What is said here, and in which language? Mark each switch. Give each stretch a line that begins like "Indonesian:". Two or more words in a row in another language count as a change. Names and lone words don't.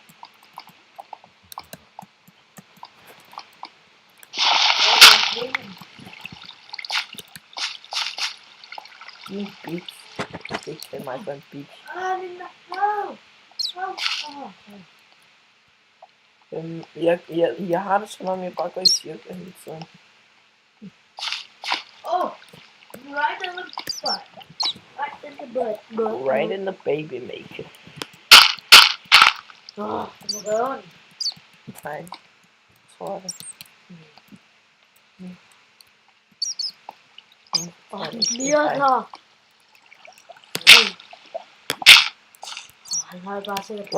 Danish: Din bitch. Ikke kald mig for en bitch. Jeg har det som om, jeg bare går i cirkler hele tiden.
English: Oh, right in the butt. Right in the butt. Right in the baby maker.
Danish: Oh, det må gøre ondt. Nej, jeg tror det. Åh, den bliver her. Han har jo bare sikkert...